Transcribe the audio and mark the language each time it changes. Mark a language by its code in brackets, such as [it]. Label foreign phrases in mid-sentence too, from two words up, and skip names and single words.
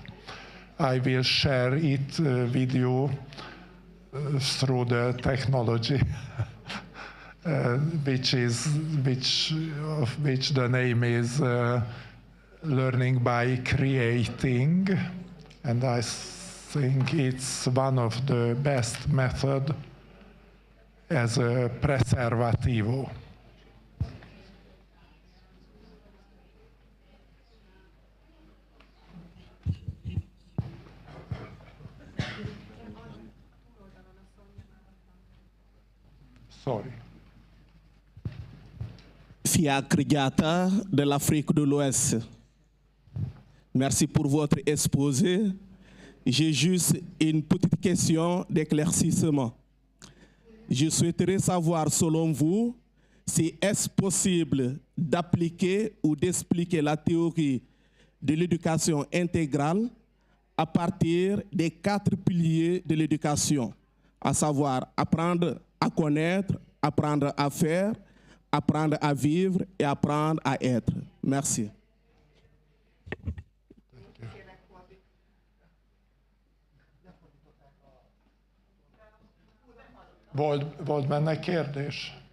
[en] I will share it with you through the technology, which the name is Learning by Creating, and I think it's one of the best method as a preservativo. Sorry. [fr] Fiacre Diatta de l'Afrique de l'Ouest. Merci pour votre exposé. J'ai juste une petite question d'éclaircissement. Je souhaiterais savoir, selon vous, si est-ce possible d'appliquer ou d'expliquer la théorie de l'éducation intégrale à partir des 4 piliers de l'éducation, à savoir apprendre à connaître, apprendre à faire, apprendre à vivre et apprendre à être. Merci. [hu] Volt benne kérdés?